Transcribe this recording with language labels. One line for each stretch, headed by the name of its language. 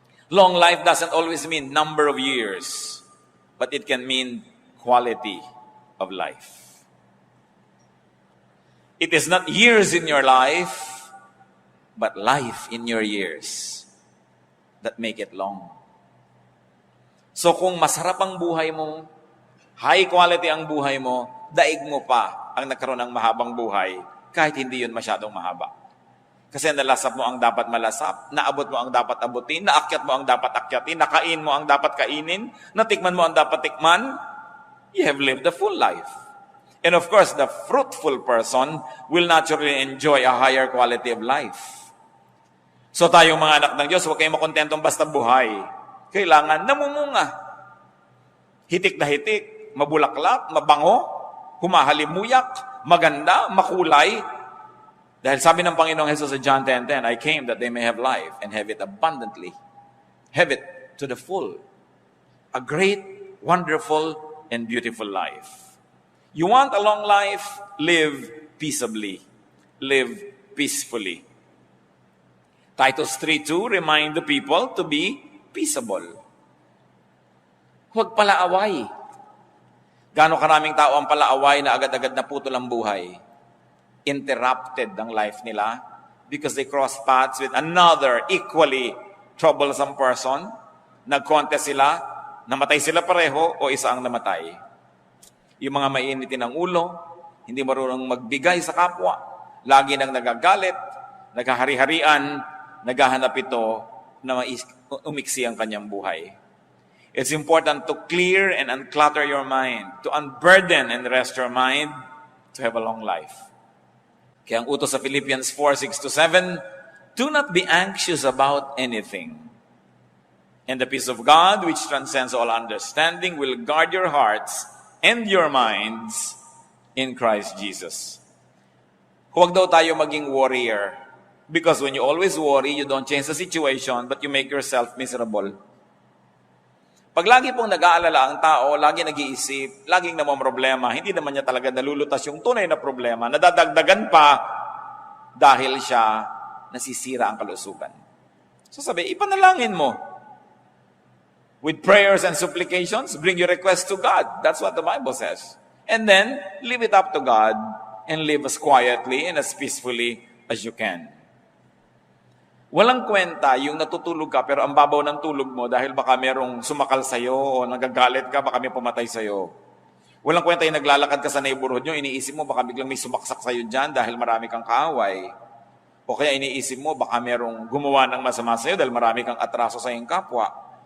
English: Long life doesn't always mean number of years, but it can mean quality of life. It is not years in your life, but life in your years that make it long.
Filipino: So kung masarap ang buhay mo, high quality ang buhay mo, daig mo pa ang nagkaroon ng mahabang buhay, kahit hindi yun masyadong mahaba. Kasi nalasap mo ang dapat malasap, naabot mo ang dapat abutin, naakyat mo ang dapat akyatin, nakain mo ang dapat kainin, natikman mo ang dapat tikman,
English: you have lived a full life. And of course, the fruitful person will naturally enjoy a higher quality of life.
Filipino: So tayong mga anak ng Diyos, huwag kayong makontentong basta buhay. Kailangan namumunga. Hitik na hitik, mabulaklak, mabango, humahalimuyak, maganda, makulay. Dahil sabi ng Panginoong Jesus sa
English: John 10:10, I came that they may have life and have it abundantly. Have it to the full. A great, wonderful, and beautiful life. You want a long life? Live peaceably. Live peacefully. Titus 3:2 remind the people to be peaceable.
Filipino: Huwag palaaway. Gaano karaming tao ang palaaway na agad-agad na putol ang buhay.
English: Interrupted ang life nila because they cross paths with another equally troublesome person.
Filipino: Nag-contest sila, namatay sila pareho o isa ang namatay. Yung mga mainitin ng ulo, hindi marunong magbigay sa kapwa, lagi nang nagagalit, naghahari-harian, naghahanap ito na umiksi ang kanyang buhay.
English: It's important to clear and unclutter your mind, to unburden and rest your mind, to have a long life.
Filipino: Kaya ang utos sa
English: Philippians 4:6-7, do not be anxious about anything. And the peace of God, which transcends all understanding, will guard your hearts and your minds in Christ Jesus.
Filipino: Huwag daw tayo maging
English: warrior. Because when you always worry, you don't change the situation, but you make yourself miserable.
Filipino: Pag lagi pong nag-aalala ang tao, lagi nag-iisip, laging namamroblema, hindi naman niya talaga nalulutas yung tunay na problema, nadadagdagan pa dahil siya nasisira ang kalusugan. So sabi, ipanalangin mo.
English: With prayers and supplications, bring your request to God. That's what the Bible says. And then, leave it up to God and live as quietly and as peacefully as you can.
Filipino: Walang kwenta yung natutulog ka pero ang babaw ng tulog mo dahil baka merong sumakal sa'yo o nagagalit ka, baka may pumatay sa'yo. Walang kwenta yung naglalakad ka sa neighborhood nyo, iniisip mo baka biglang may sumaksak sa'yo dyan dahil marami kang kaaway. O kaya iniisip mo baka merong gumawa ng masama sa'yo dahil marami kang atraso sa iyong kapwa.